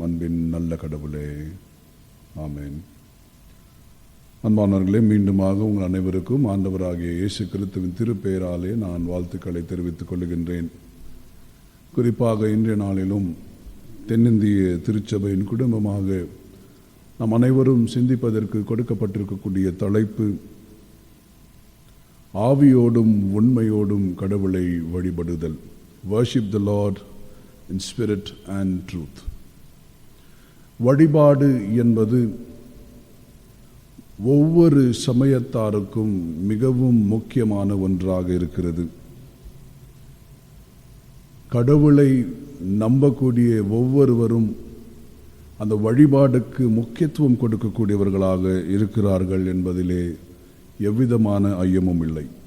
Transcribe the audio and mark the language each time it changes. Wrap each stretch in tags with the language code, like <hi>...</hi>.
<ta>அன்பின் நல்ல கடவுளே, ஆமென். அன்பானவர்களே, மீண்டுமாக உங்கள் அனைவருக்கும் ஆண்டவராகிய இயேசு கிறிஸ்துவின் திருப்பெயராலே நான் வாழ்த்துக்களை தெரிவித்துக் கொள்கின்றேன். குறிப்பாக இன்றைய நாளிலும் தென்னிந்திய திருச்சபையின் குடும்பமாக நாம் அனைவரும் சிந்திப்பதற்கு கொடுக்கப்பட்டிருக்கக்கூடிய தலைப்பு ஆவியோடும் உண்மையோடும் கடவுளை வழிபடுதல்.</ta> <en>Worship the Lord in spirit and truth.</en> <ta>வழிபாடு என்பது ஒவ்வொரு சமயத்தாருக்கும் மிகவும் முக்கியமான ஒன்றாக இருக்கிறது. கடவுளை நம்பக்கூடிய ஒவ்வொருவரும் அந்த வழிபாடுக்கு முக்கியத்துவம் கொடுக்கக்கூடியவர்களாக இருக்கிறார்கள் என்பதிலே எவ்விதமான ஐயமும் இல்லை.</ta>